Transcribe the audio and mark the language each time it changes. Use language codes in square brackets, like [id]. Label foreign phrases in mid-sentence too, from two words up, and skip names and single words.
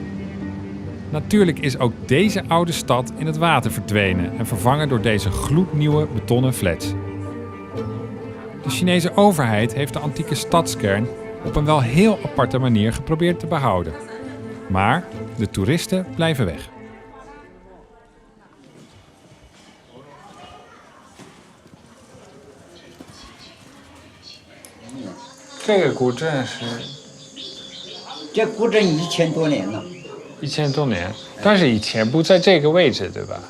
[nl] Natuurlijk is ook deze oude stad in het water verdwenen en vervangen door deze gloednieuwe betonnen flats. De Chinese overheid heeft de antieke stadskern op een wel heel aparte manier geprobeerd te behouden. Maar de toeristen blijven weg. [zh] 这个古镇是，这古镇1000多年了。 1000多年，但是以前不在这个位置，对吧？